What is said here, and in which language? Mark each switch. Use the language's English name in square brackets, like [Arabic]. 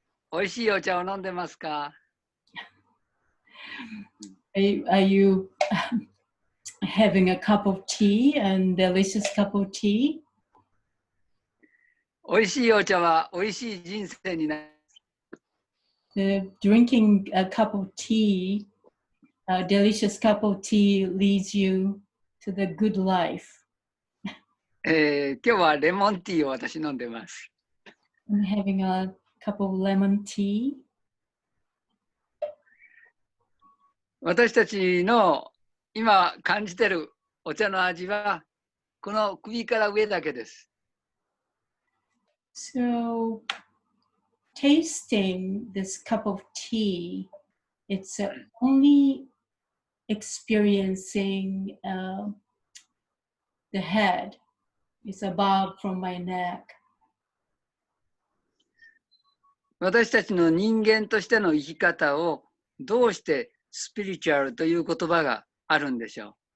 [Japanese] おいしいお茶を飲んでますか？ [English] Are you having a cup of tea, and delicious cup of tea? [Japanese] おいしいお茶はおいしい人生になる。 [English] Drinking a cup of tea, a delicious cup of tea leads you to the good life. [Japanese] 今日はレモンティーを私飲んでます。 [English] I'm having a cup of lemon tea. [Japanese] 私たちの今感じてるお茶の味はこの首から上だけです。 [English] So, tasting this cup of tea, it's only experiencing the head. It's above from my neck. [Japanese] 私たちの人間としての生き方をどうしてスピリチュアルという言葉があるんでしょう。